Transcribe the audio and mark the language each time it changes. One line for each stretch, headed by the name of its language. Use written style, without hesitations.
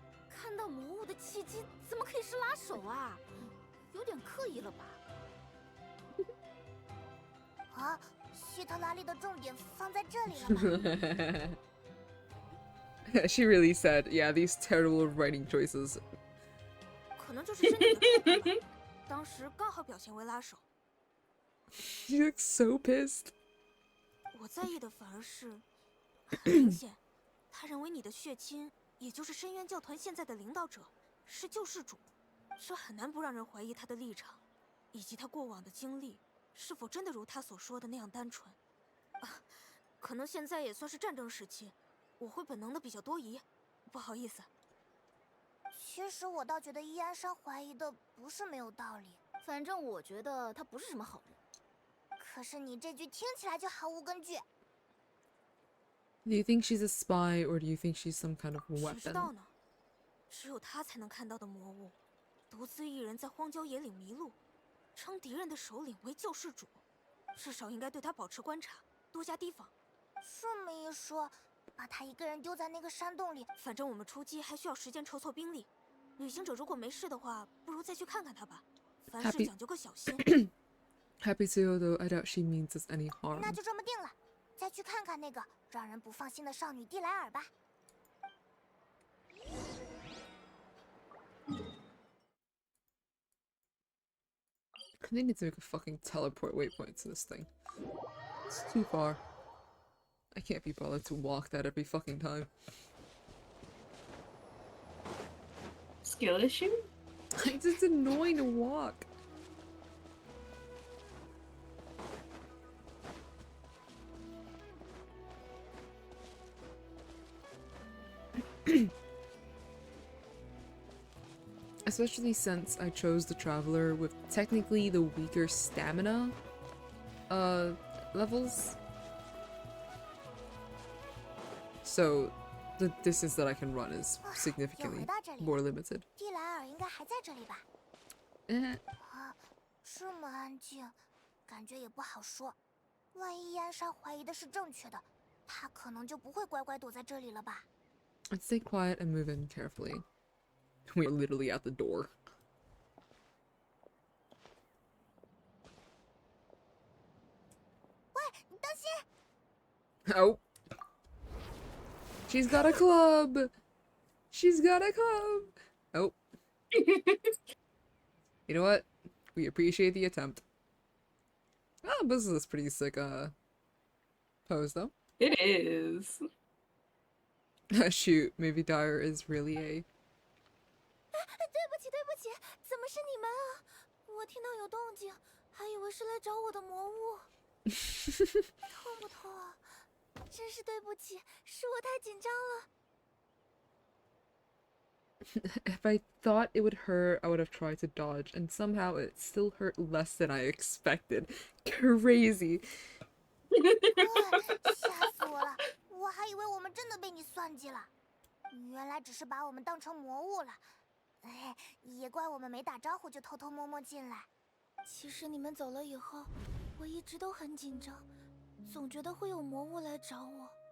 Chinese: 看到魔物的契机怎么可以是拉手啊？有点刻意了吧？啊，希特拉利的重点放在这里了吗？
English: She really said, yeah, these terrible writing choices.
Chinese: 可能就是身体的痛吧，当时刚好表现为拉手。
English: She looks so pissed.
Chinese: 我在意的反而是，很明显，他认为你的血亲，也就是深渊教团现在的领导者，是救世主，这很难不让人怀疑他的立场，以及他过往的经历是否真的如他所说的那样单纯。啊，可能现在也算是战争时期，我会本能的比较多疑，不好意思。其实我倒觉得伊安山怀疑的不是没有道理，反正我觉得他不是什么好人。可是你这句听起来就毫无根据。
English: Do you think she's a spy, or do you think she's some kind of
Chinese: 谁知道
English: weapon?
Chinese: 呢？只有他才能看到的魔物，独自一人在荒郊野岭迷路，称敌人的首领为救世主，至少应该对他保持观察，多加提防。这么一说，把他一个人丢在那个山洞里，反正我们出击还需要时间筹措兵力。旅行者如果没事的话，不如再去看看他吧。凡事讲究个小心。
English: Happy to, though I doubt she means us any harm.
Chinese: 那就这么定了，再去看看那个让人不放心的少女蒂莱尔吧。
English: They need to make a fucking teleport waypoint to this thing. It's too far. I can't be bothered to walk that every fucking time. Skill issue? It's just annoying to walk. Especially since I chose the Traveler with technically the weaker stamina levels. So the distance that I can run is significantly more limited.
Chinese: 蒂莱尔应该还在这里吧？ Eh. 这么安静，感觉也不好说。万一燕山怀疑的是正确的，他可能就不会乖乖躲在这里了吧？
English: I'd stay quiet and move in carefully. We're literally at the door.
Chinese: 喂，你当心！
English: Oh. She's got a club! She's got a club! Oh. You know what? We appreciate the attempt. Oh, this is a pretty sick, pose, though. It is. Shoot, maybe Dyer is really a...
Chinese: 对不起，对不起，怎么是你们啊？我听到有动静，还以为是来找我的魔物。痛不痛啊？真是对不起，是我太紧张了。
English: If I thought it would hurt, I would have tried to dodge, and somehow it still hurt less than I expected. Crazy.
Chinese: 吓死我了！我还以为我们真的被你算计了，原来只是把我们当成魔物了。哎，也怪我们没打招呼就偷偷摸摸进来。其实你们走了以后，我一直都很紧张，总觉得会有魔物来找我。